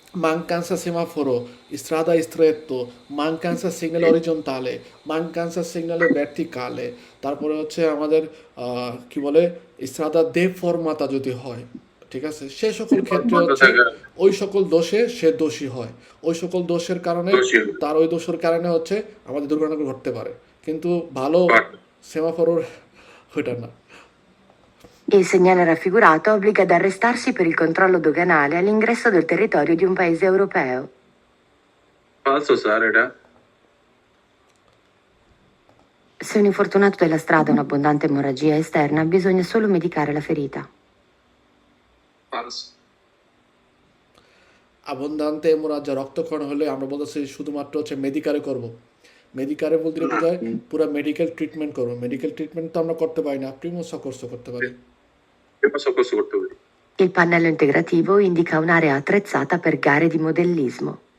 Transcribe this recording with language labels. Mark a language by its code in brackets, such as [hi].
[it] mancanza semaforo, strada stretto, mancanza segnale orizzontale, mancanza segnale verticale, [bn] তারপরে হচ্ছে আমাদের কি বলে স্ট্রাদা দেফর্মাতা যদি হয়, ঠিক আছে, সে সকল ক্ষেত্রে হচ্ছে ওই সকল দোষে সে দোষী হয়, ওই সকল দোষের কারণে দোষী হয়। তার ওই দোষের কারণে হচ্ছে আমাদের দুর্ঘটনা ঘটতে পারে, কিন্তু ভালো সেমাফোরোর ওইটা না। [it] Il segnale raffigurato obbliga ad arrestarsi per il controllo doganale all'ingresso del territorio di un paese europeo. [bn] ফালসো sir এটা। [it] Se un infortunato della strada ha un'abbondante emorragia esterna, bisogna solo medicare la ferita. ফালসো। [bn] আবন্দান্তে এমোরাজা রক্তক্ষরণ হলে আমরা বলতেছি শুধুমাত্র হচ্ছে মেডিকারে করব। মেডিকারে বলতে বোঝায় পুরো মেডিকেল ট্রিটমেন্ট করবো। মেডিকেল ট্রিটমেন্ট তো আমরা করতে পারি না, প্রিমো সকর্স করতে পারি। সকর্স করতে পারি। [it] Il pannello integrativo indica un'area attrezzata per gare di modellismo.